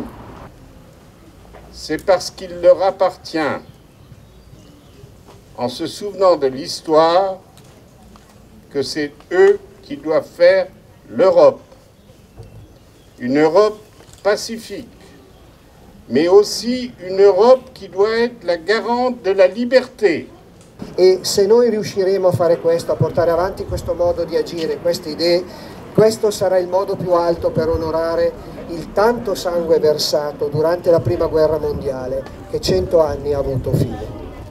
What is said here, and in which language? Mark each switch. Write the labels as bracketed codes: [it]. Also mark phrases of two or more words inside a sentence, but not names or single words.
[fr] C'est parce qu'il leur appartient, en se souvenant de l'histoire, que c'est eux qui doivent faire l'Europe. Une Europe pacifique, mais aussi une Europe qui doit être la garante de la liberté. [it] E se noi riusciremo a fare questo, a portare avanti questo modo di agire, queste idee, questo sarà il modo più alto per onorare il tanto sangue versato durante la Prima Guerra Mondiale che 100 anni ha avuto fine.